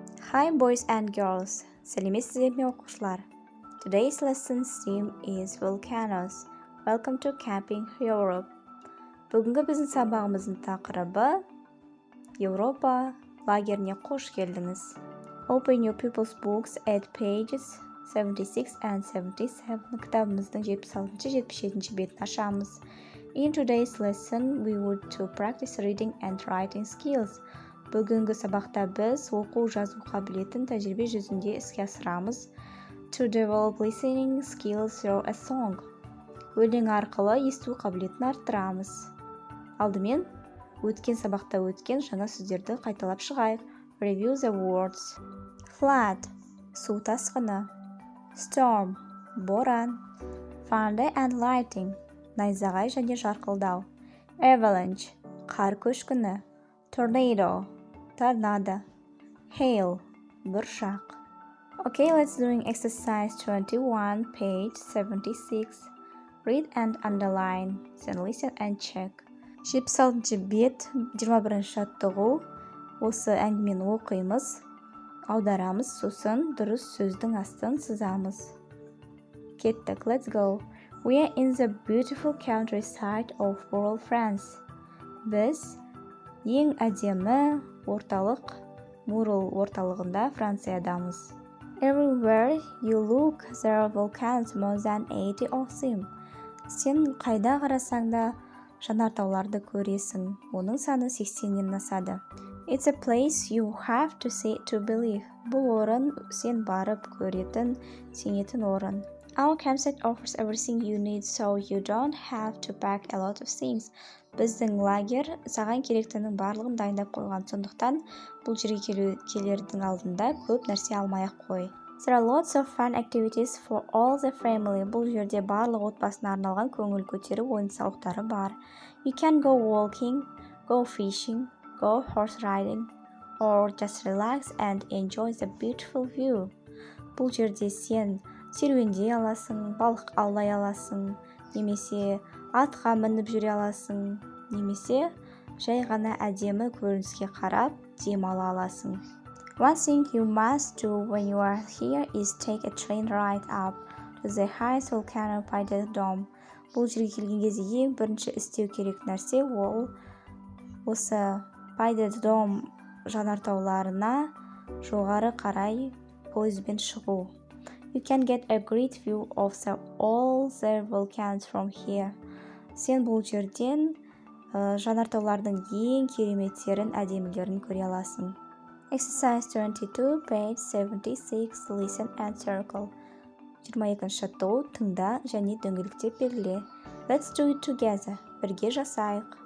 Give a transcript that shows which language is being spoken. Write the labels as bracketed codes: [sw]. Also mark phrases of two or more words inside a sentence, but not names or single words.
[en] Hi boys and girls, [kk] сәлеметсіздер ме оқушылар? [en] Today's lesson's theme is volcanoes. Welcome to Camping Europe. [kk] Бүгінгі біздің сабағымыздың тақырыбы Еуропа лагеріне қош келдіңіз. [en] Open your pupils books at pages 76 and 77. [kk] Кітабымыздың 76-77 бетін ашамыз. [en] In today's lesson, we would to practice reading and writing skills. [kk] Бүгінгі сабақта біз оқу жазу қабілетін тәжірибе жүзінде іске асырамыз. [en] To develop listening skills through a song. [kk] Өлең арқылы есту қабілетін арттырамыз. Алдымен, өткен сабақта өткен жаңа сөздерді қайталап шығайық. [en] Review the words. Flood, [kk] су тасқыны. [en] Storm, боран. Thunder and lightning, [kk] найзағай және жарқылдау. Avalanche, қар көшкіні. Tornado, торнадо. [en] Hail, бұршақ. Okay, let's doing exercise 21, page 76. Read and underline, then listen and check. [kk] 76 бет, 21 жаттығу. Осы әңгімені оқимыз, аударамыз, сосын дұрыс сөздің астын сызамыз. Кеттік, [en] let's go. We are in the beautiful countryside of rural France. [kk] Біз ең әдемі орталық, Мурл орталығында Франциядамыз. [en] Everywhere you look, there are volcanoes more than 80 of them. [kk] Сен қайда қарасаң да жанартауларды көресің. Оның саны 80-нен асады. [en] It's a place you have to see to believe. [kk] Бұл орын сен барып көретін, сенетін орын. [en] Our campsite offers everything you need, so you don't have to pack a lot of things. [kk] Біздің лагер саған керектінің барлығын дайындап қойған, сондықтан бұл жерге келердің алдында көп нәрсе алмай-ақ қой. [en] There are lots of fun activities for all the family. [kk] Бұл жерде барлық отбасына арналған көңіл көтеру ойын-сауықтары бар. [en] You can go walking, go fishing, go horse riding, or just relax and enjoy the beautiful view. [kk] Бұл жерде сен серуендей аласың, балық аулай аласың, немесе атқа мініп жүре аласың, немесе жай ғана әдемі көрініске қарап демала аласың. [en] One thing you must do when you are here is take a train ride up to the highest volcano by the dome. [kk] Бұл жерге келген кезде ең бірінші істеу керек нәрсе ол осы [en] by the dome [kk] жанартауларына жоғары қарай пойызбен шығу. [en] You can get a great view of all the volcanoes from here. [kk] Сен бұл жерден жанартаулардың ең кереметтерін, әдемілерін көре аласың. [en] Exercise 22, page 76, listen and circle. [kk] 22 жаттығу, тыңда және дөңгелектеп белгіле. [en] Let's do it together. [kk] Бірге жасайық.